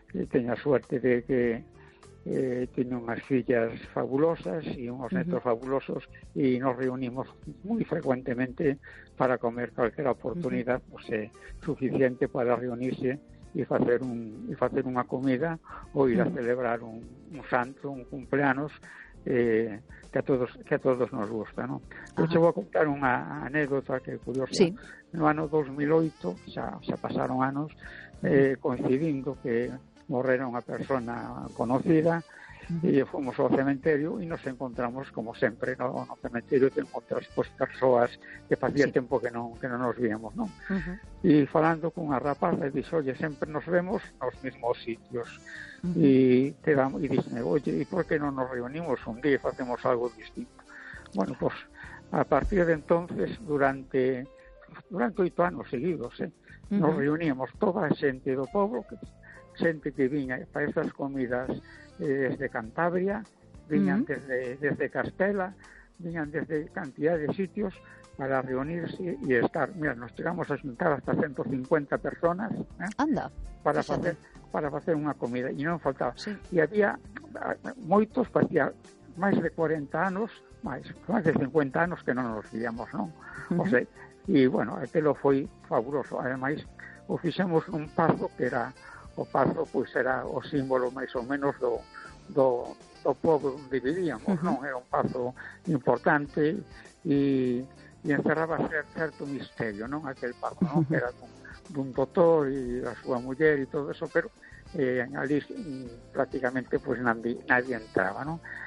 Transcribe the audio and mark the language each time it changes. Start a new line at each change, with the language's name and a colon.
Spanish: Tenía suerte de que tenía unas fillas fabulosas y unos netos fabulosos, y nos reunimos muy frecuentemente para comer cualquier oportunidad suficiente para reunirse
Galician: e facer unha comida ou ir a celebrar un santo, un cumpleanos que a todos nos gusta, ¿no? Eu te vou contar unha anécdota que é curiosa. Sí. No ano 2008, xa pasaron anos, coincidindo que morrera unha persona conocida, e fomos ao cementerio e nos encontramos, como sempre, ¿no? No cementerio te encontras pues, persoas que facía tempo que non nos víamos, ¿no? Uh-huh. E falando con unha rapaza, dixo, oye, sempre nos vemos nos mesmos sitios. E dixo, oye, e por que non nos reunimos un día e facemos algo distinto?
Spanish: Bueno, pues, a partir de entonces, durante 8 anos seguidos, ¿eh? Uh-huh.
Galician: Nos reuníamos toda a xente do pobo, xente que viña para estas comidas desde Cantabria, viñan desde Castela, viñan desde cantidad de sitios para reunirse y estar.
Spanish: Mira, nos llegamos a juntar hasta 150 personas, ¿eh? Anda,
Galician: para facer unha comida, e non faltaba. Sí. E había moitos, facía máis de 40 anos, máis de 50 anos que non nos víamos, non? Uh-huh. O sea, e, bueno, aquilo foi fabuloso. Ademais, o fixemos un paso que era o paso, pois, era o símbolo máis ou menos do pobo onde vivíamos, uh-huh. Non? Era un paso importante e encerraba certo misterio, non? Aquel paso, non? Que era dun doutor e da súa muller e todo eso, pero ali prácticamente pois, nadie entraba, non?